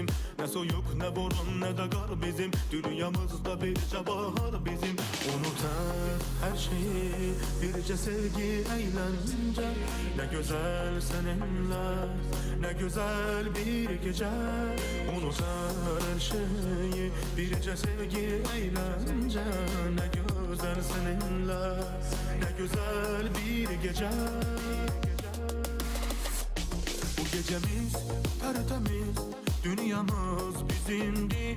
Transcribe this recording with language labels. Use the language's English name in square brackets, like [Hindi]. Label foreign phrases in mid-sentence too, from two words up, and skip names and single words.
[Azerbaijani] Nə soyuq, nə boran, nə də qar bizim, dünyamızda bircə bahar bizim. Unut hər şeyi, bircə sevgi, əyləncə. Nə gözəl səninlə, nə gözəl bir gecə. [Turkish] Unut her şeyi, bircə sevgi, eğlence. Ne güzel seninle, ne güzel bir gece. Bu gecemiz tertemiz, dünyamız bizimdi.